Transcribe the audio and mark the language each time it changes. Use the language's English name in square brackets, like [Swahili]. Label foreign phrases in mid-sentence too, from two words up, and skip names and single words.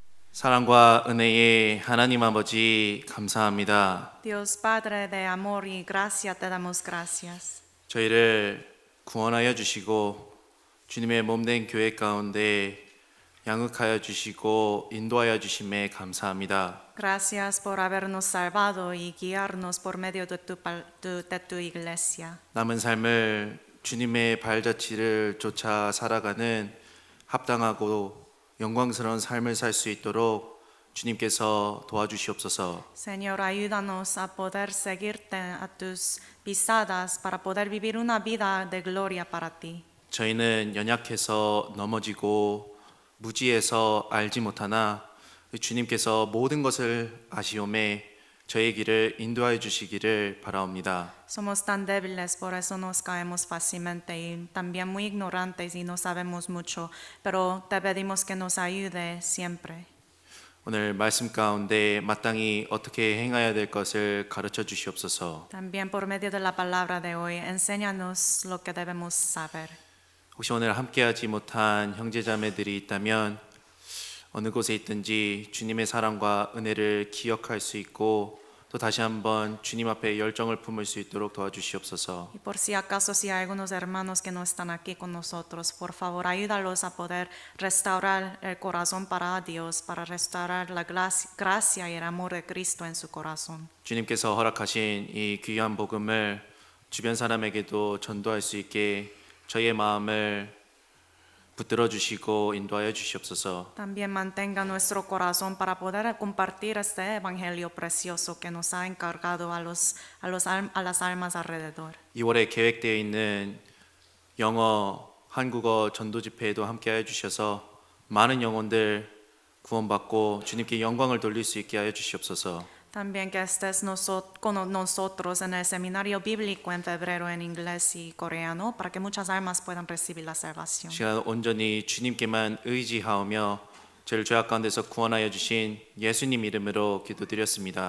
[Korean] 사랑과 은혜의 하나님 아버지 감사합니다. [Spanish] Dios Padre de amor y gracia, te damos gracias. [Korean] 저희를 구원하여 주시고 주님의 몸된 교회 가운데 양육하여 주시고 인도하여 주심에 감사합니다. [Spanish] Gracias por habernos salvado y guiarnos por medio de tu iglesia. [Korean] 남은 삶을 주님의 발자취를 쫓아 살아가는 합당하고 영광스러운 삶을 살 수 있도록 주님께서 도와주시옵소서. [Spanish] Señor, ayúdanos a poder seguirte a tus pisadas para poder vivir una vida de gloria para ti. [Korean] 저희는 연약해서 넘어지고 무지해서 알지 못하나 주님께서 모든 것을 아시오매 저의 길을 인도하여 주시기를 바라옵니다. [Spanish] Somos tan débiles, por eso nos caemos fácilmente y también muy ignorantes y no sabemos mucho, pero te pedimos que nos ayude siempre. [Korean] 오늘 말씀 가운데 마땅히 어떻게 행해야 될 것을 가르쳐 주시옵소서. [Spanish] También por medio de la palabra de hoy, enséñanos lo que debemos saber. [Korean] 혹시 오늘 함께하지 못한 형제자매들이 있다면 어느 곳에 있든지 주님의 사랑과 은혜를 기억할 수 있고 또 다시 한번 주님 앞에 열정을 품을 수 있도록 도와주시옵소서. [Spanish] Y por si acaso, si hay algunos hermanos que no están aquí con nosotros, por favor, ayúdalos a poder restaurar el corazón para Dios, para restaurar la gracia y el amor de Cristo en su corazón. [Korean] 주님께서 허락하신 이 귀한 복음을 주변 사람에게도 전도할 수 있게 저희의 마음을 붙들어 주시고 인도하여 주시옵소서. [Spanish] También mantenga nuestro corazón para poder compartir este evangelio precioso que nos ha encargado a las almas alrededor. [Korean] 2월에 계획되어 있는 영어, 한국어 전도 집회에도 함께하여 주셔서 많은 영혼들 구원받고 주님께 영광을 돌릴 수 있게 하여 주시옵소서. [Spanish] También que estés con nosotros en el seminario bíblico en febrero en inglés y coreano para que muchas almas puedan recibir la salvación. [Korean] 시간 온전히 주님께만 의지하오며 저를 죄악 가운데서 구원하여 주신 예수님 이름으로 기도드렸습니다.